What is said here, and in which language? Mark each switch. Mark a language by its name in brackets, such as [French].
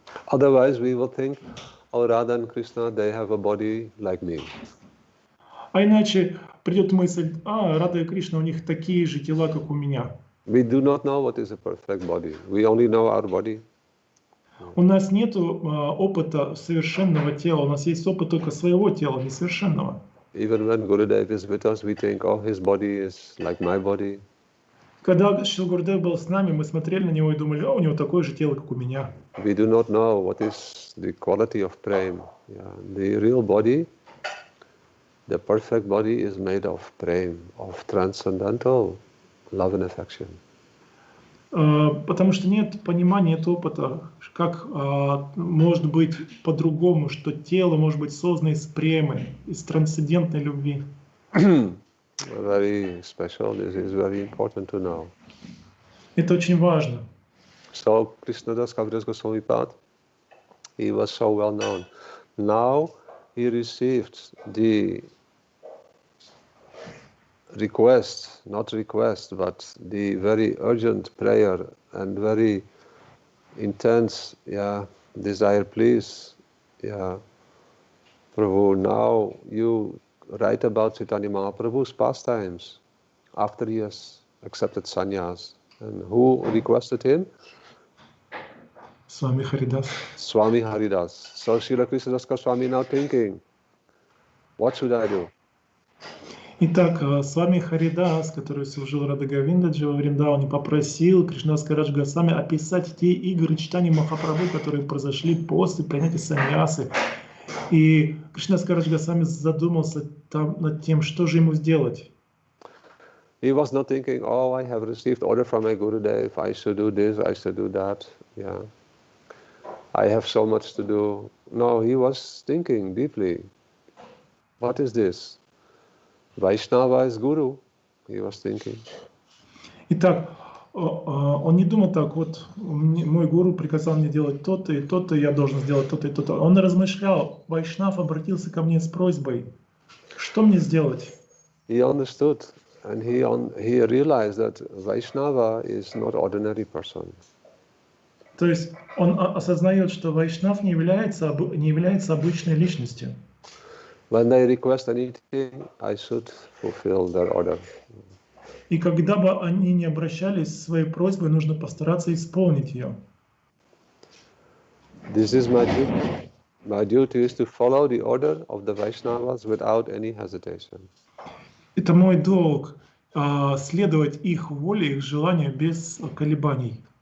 [English] Otherwise we will think, oh, Radha and Krishna, they have a body like me. [Russian] А иначе придет мысль, Рада и Кришна, у них такие же тела, как у меня. [English] We do not know what is a perfect body. We only know our body. [Russian] У нас нет опыта совершенного тела, у нас есть опыт только своего тела, несовершенного. [English] Even when Gurudev is with us, we think, oh, his body is like my body. [Russian] Когда Шрила Гурудев был с нами, мы смотрели на него и думали, у него такое же тело, как у меня. [English] We do not know what is the quality of prema. Yeah. The real body, the perfect body is made of prema, of transcendental love and affection. [Russian] Потому что нет понимания, нет опыта, как может быть по-другому, что тело может быть создано из премы, из трансцендентной любви. [English] Very special. This is very important to know. [Russian] Это очень важно. [English] So krsna-dasa Kaviraj Goswami Pad, he was so well known. Now he received the request, not request, but the very urgent prayer and very intense desire, please, Prabhu, now you write about Chaitanya Mahaprabhu's pastimes after he has accepted sannyas. And who requested him? Swami Haridas. Swami Haridas. So Srila Krishnadas Goswami now thinking, what should I do? [Russian] Итак, Свами Харидас, который служил Рада Говиндаджи во Вриндаване, попросил Кришнадас Кавирадж Госвами описать те игры читания Махапрабху, которые произошли после принятия саньясы. И Кришнадас Кавирадж Госвами задумался над тем, что же ему сделать. [English] He was not thinking, oh, I have received order from my Gurudev, I should do this, I should do that. I have so much to do. No, he was thinking deeply, what is this? Vaishnava is Guru, he was thinking. [Russian] Итак, он не думал так, вот мой гуру приказал мне делать то-то и то-то, я должен сделать то-то и то-то. Он размышлял, Вайшнав обратился ко мне с просьбой, что мне сделать? [English] He understood and he realized that Vaishnava is not ordinary person. [Russian] То есть он осознает, что Вайшнав не является обычной личностью. [English] When they request anything, I should fulfill their order. [Russian] И когда бы они ни обращались с своей просьбой, нужно постараться исполнить ее. [English] This is my duty. My duty is to follow the order of the Vaishnavas without any hesitation. [Russian] Это мой долг следовать их воле, их желанию без колебаний.